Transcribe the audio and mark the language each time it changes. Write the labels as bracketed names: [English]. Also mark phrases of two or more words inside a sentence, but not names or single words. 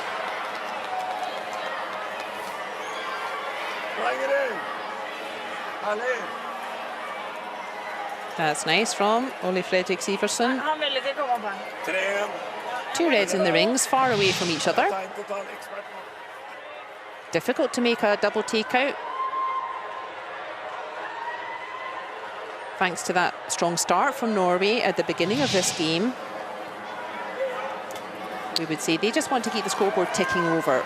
[English] Bring it in. Ali. That's nice from Ole Fredrik Sivertsen. [Norwegian] Han ville ikke komme opp her. 3-1. [English] Two reds in the rings, far away from each other. [Norwegian] Tegn total ekspert. [English] Difficult to make a double takeout. Thanks to that strong start from Norway at the beginning of this game. We would say they just want to keep the scoreboard ticking over.